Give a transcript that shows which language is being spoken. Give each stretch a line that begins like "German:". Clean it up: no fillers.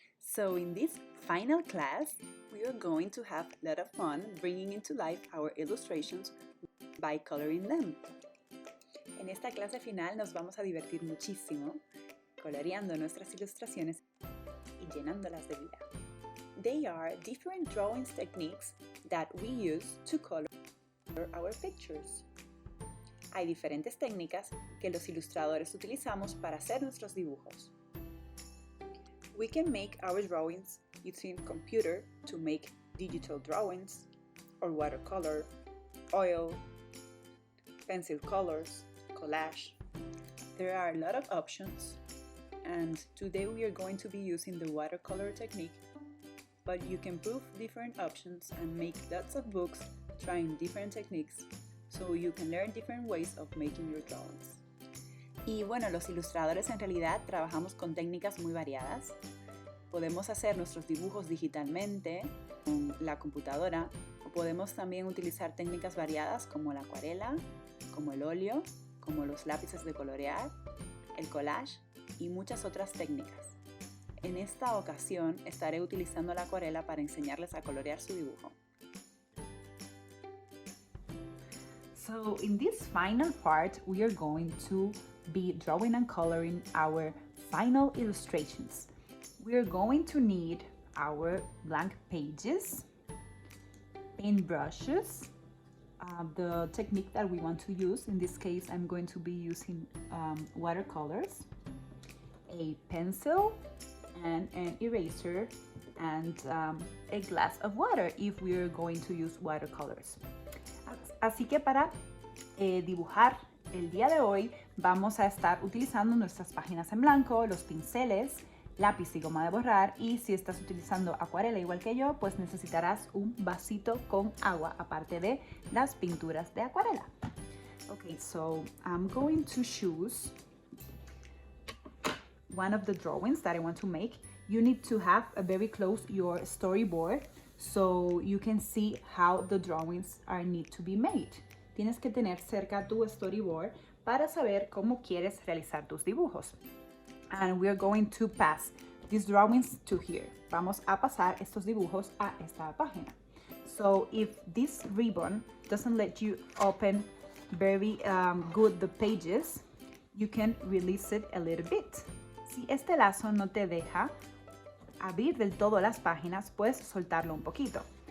English: So in this final class, we are going to have a lot of fun bringing into life our illustrations by coloring them.
Spanish: En esta clase final nos vamos a divertir muchísimo coloreando nuestras ilustraciones y llenándolas de vida.
English: They are different drawings techniques that we use to color our pictures.
Spanish: Hay diferentes técnicas que los ilustradores utilizamos para hacer nuestros dibujos.
English: We can make our drawings using computer to make digital drawings, or watercolor, oil, pencil colors, collage. There are a lot of options, and today we are going to be using the watercolor technique, but you can prove different options and make lots of books trying different techniques, so you can learn different ways of making your drawings.
Spanish: Y bueno, los ilustradores en realidad trabajamos con técnicas muy variadas. Podemos hacer nuestros dibujos digitalmente con la computadora o podemos también utilizar técnicas variadas como la acuarela, como el óleo, como los lápices de colorear, el collage y muchas otras técnicas. En esta ocasión estaré utilizando la acuarela para enseñarles a colorear su dibujo.
English: So in this final part, we are going to be drawing and coloring our final illustrations. We are going to need our blank pages, paint brushes, the technique that we want to use. In this case, I'm going to be using watercolors, a pencil, and an eraser, and a glass of water if we are going to use watercolors.
Spanish: Así que para dibujar el día de hoy vamos a estar utilizando nuestras páginas en blanco, los pinceles, lápiz y goma de borrar, y si estás utilizando acuarela igual que yo, pues necesitarás un vasito con agua aparte de las pinturas de acuarela.
English: Okay, so I'm going to choose one of the drawings that I want to make. You need to have a very close your storyboard so you can see how the drawings need to be made.
Spanish: Tienes que tener cerca tu storyboard para saber cómo quieres realizar tus dibujos.
English: And we are going to pass these drawings to here.
Spanish: Vamos a pasar estos dibujos a esta página.
English: So if this ribbon doesn't let you open very good the pages, you can release it a little bit.
Spanish: Si este lazo no te deja abrir del todo las páginas, puedes soltarlo un poquito.